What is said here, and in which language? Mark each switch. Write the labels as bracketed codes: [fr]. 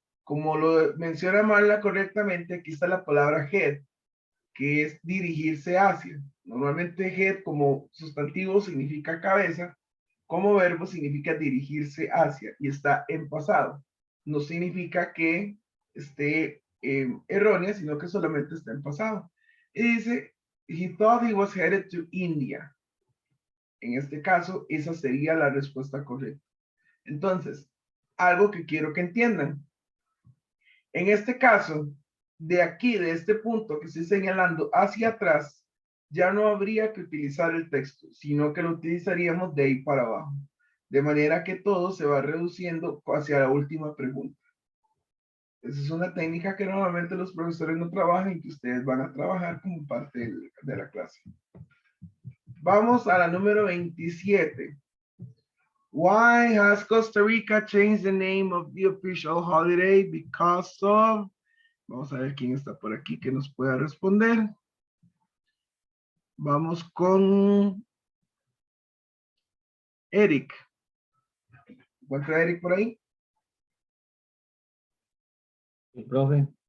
[es] Como lo menciona Marla correctamente, aquí está la palabra head, que es dirigirse hacia. Normalmente head como sustantivo significa cabeza, como verbo significa dirigirse hacia y está en pasado. No significa que esté errónea, sino que solamente está en pasado. Y dice, [en] he thought he was headed to India. [es] En este caso, esa sería la respuesta correcta. Entonces, algo que quiero que entiendan. En este caso, de aquí, de este punto que estoy señalando hacia atrás, ya no habría que utilizar el texto, sino que lo utilizaríamos de ahí para abajo. De manera que todo se va reduciendo hacia la última pregunta. Esa es una técnica que normalmente los profesores no trabajan y que ustedes van a trabajar como parte de la clase. Vamos a la número 27. [en] Why has Costa Rica changed the name of the official holiday? Because of... [es] Vamos a ver quién está por aquí que nos pueda responder. Vamos con Eric. ¿Encuentra Eric por ahí? Sí, profe.